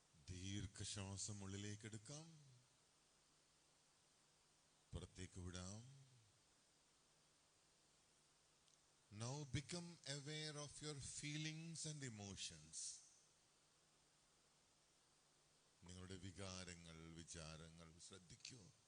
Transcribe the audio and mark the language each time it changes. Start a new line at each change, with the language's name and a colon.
Malayalam: ദീർഘശ്വാസം ഉള്ളിലേക്ക് എടുക്കാം, പുറത്തേക്ക് വിടാം.
English: Now become aware of your feelings and emotions.
Malayalam: നിങ്ങളുടെ വികാരങ്ങൾ, വിചാരങ്ങൾ ശ്രദ്ധിക്കൂ.